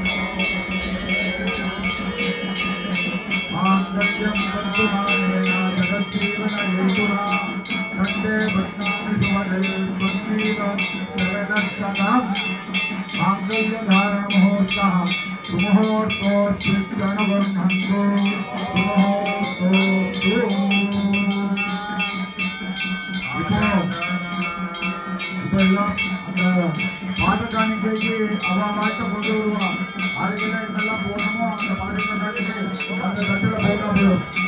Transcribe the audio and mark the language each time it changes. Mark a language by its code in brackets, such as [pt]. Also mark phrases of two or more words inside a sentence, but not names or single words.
[sa] मांगल्यं तन्तु मानेन जगज्जीवन हेतुना कण्ठे बध्नामि सुभगे त्वत्पीतं जगदर्शनम् मांगल्य धारण मुहूर्तः सुमुहूर्तोऽस्ति गणवर्णन्तु सुमुहूर्तोऽस्तु [ta] இப்பெல்லாம் அந்த பாட்டு காணிக்கைக்கு அவன் வாழ்க்கை கொண்டு வருவான் அதுக்கெல்லாம் இதெல்லாம் போனோமோ அந்த பாட்டு காணிக்கை அந்த தட்டில் போட்டா போதும்